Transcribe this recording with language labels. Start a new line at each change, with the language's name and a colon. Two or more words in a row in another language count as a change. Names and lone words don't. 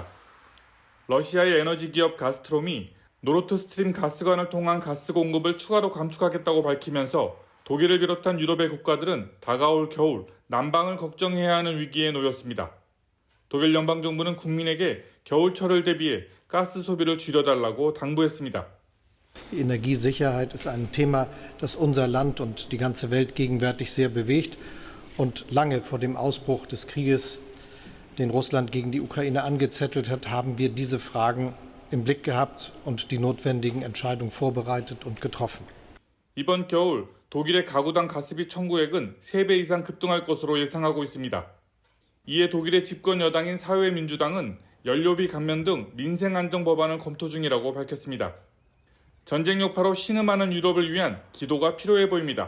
Korean: 러시아의 에너지 기업 가스트롬이 노르트스트림 가스관을 통한 가스 공급을 추가로 감축하겠다고 밝히면서 독일을 비롯한 유럽의 국가들은 다가올 겨울 난방을 걱정해야 하는 위기에 놓였습니다. 독일 연방정부는 국민에게 겨울철을 대비해 가스 소비를 줄여달라고 당부했습니다.
German: Die Energiesicherheit ist ein Thema, das unser Land und die ganze Welt gegenwärtig sehr bewegt. Und lange vor dem Ausbruch des Krieges, den Russland gegen die Ukraine angezettelt hat, haben wir diese Fragen im Blick gehabt und die notwendigen Entscheidungen vorbereitet und getroffen.
Korean: 이번 겨울 독일의 가구당 가스비 청구액은 3배 이상 급등할 것으로 예상하고 있습니다. 이에 독일의 집권 여당인 사회민주당은 연료비 감면 등 민생 안정 법안을 검토 중이라고 밝혔습니다. 전쟁 여파로 신음하는 유럽을 위한 기도가 필요해 보입니다.